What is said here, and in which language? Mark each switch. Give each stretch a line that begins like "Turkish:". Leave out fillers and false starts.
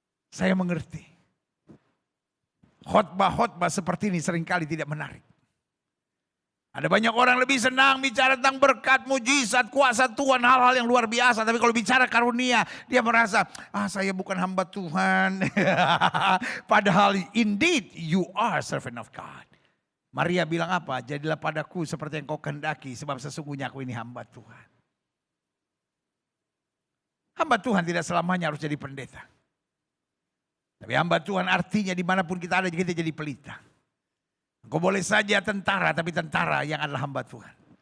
Indonesian: Saya mengerti. Khotbah-khotbah seperti ini seringkali tidak menarik. Ada banyak orang lebih senang bicara tentang berkat, mujizat, kuasa Tuhan, hal-hal yang luar biasa. Tapi kalau bicara karunia, dia merasa, saya bukan hamba Tuhan. Padahal
English: indeed you are servant of God.
Indonesian: Maria bilang apa? Jadilah padaku seperti yang kau kehendaki, sebab sesungguhnya aku ini hamba Tuhan. Hamba Tuhan tidak selamanya harus jadi pendeta. Tapi hamba Tuhan artinya dimanapun kita ada, kita jadi pelita. Engkau boleh saja tentara, tapi tentara yang adalah hamba Tuhan.